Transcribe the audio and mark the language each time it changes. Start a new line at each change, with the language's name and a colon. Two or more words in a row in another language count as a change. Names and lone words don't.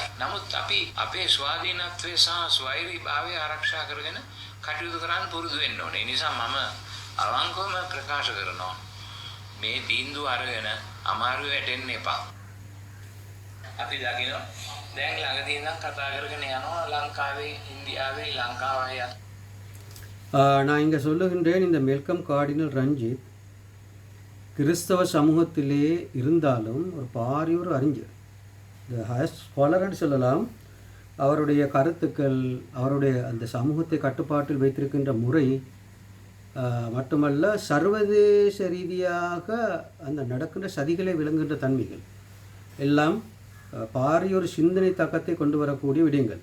Sinhala: නමුත් අපි අපේ ස්වාධීනත්වය සහ ස්වෛරීභාවය ආරක්ෂා කරගෙන කටයුතු කරන්න පුරුදු වෙන්න ඕනේ. ඒ නිසා මම අවංකවම ප්‍රකාශ කරනවා මේ තීන්දුව අරගෙන අමාරු වැටෙන්න එපා. අපි දකිනවා දැන් ළඟදී ඉඳන් කතා කරගෙන යනවා ලංකාවේ ඉන්දියාවේ ලංකාවයි.
Tamil: நான் இங்கே சொல்லுகின்றேன் இந்த மெல்கம் கார்டினல் ரஞ்சித் கிறிஸ்தவ சமூகத்திலே இருந்தாலும் ஒரு பாரிய ஒரு அறிஞர், இந்த
English: highest scholar
Tamil: சொல்லலாம். அவருடைய கருத்துக்கள், அவருடைய அந்த சமூகத்தை கட்டுப்பாட்டில் வைத்திருக்கின்ற முறை மட்டுமல்ல, சர்வதேச ரீதியாக அந்த நடக்கின்ற சதிகளை விளங்குகின்ற தன்மைகள் எல்லாம் பாரிய ஒரு சிந்தனை தாக்கத்தை கொண்டு வரக்கூடிய விடயங்கள்.